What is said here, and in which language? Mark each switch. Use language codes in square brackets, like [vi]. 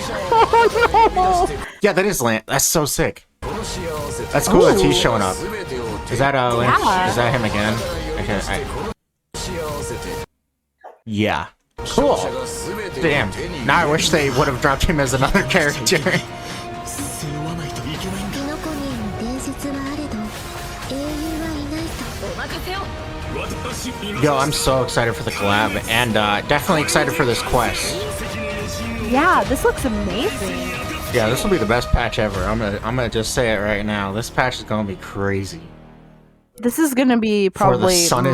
[en] Oh no. Yeah, that is Lance. That's so sick. That's cool that he's showing up. Is that Lance? Yeah. Is that him again? Okay, yeah. Cool. Damn. Now I wish they would have dropped him as another character. [ja] 背負わないといけないんだ。キノコに伝説はあれど英雄はいないと。お任せを。 [en] Yo, I'm so excited for the collab, and definitely excited for this quest. Yeah, this looks amazing. Yeah, this will be the best patch ever. I'm gonna just say it right now. This patch is gonna be crazy. This is gonna be probably For the sun is